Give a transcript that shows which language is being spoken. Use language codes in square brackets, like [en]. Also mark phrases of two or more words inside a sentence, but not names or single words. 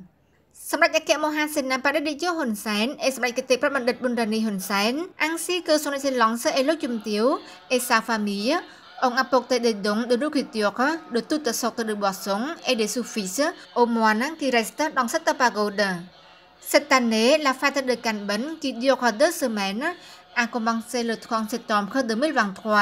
[fr] សម្ដេចអគ្គមហាសេនាបតីតេជោហ៊ុនសែន et សម្ដេចគតិប្រិយបណ្ឌិត Mondani Hun Sen ainsi que son excellence et le Chumtio et sa famille ont apporté des dons de nourriture, de toutes sortes de boissons et des sous-fils aux moines qui restent dans cette pagode. Cette année, la fête de Canben, qui dure 2 semaines, a commencé le 30 septembre 2023.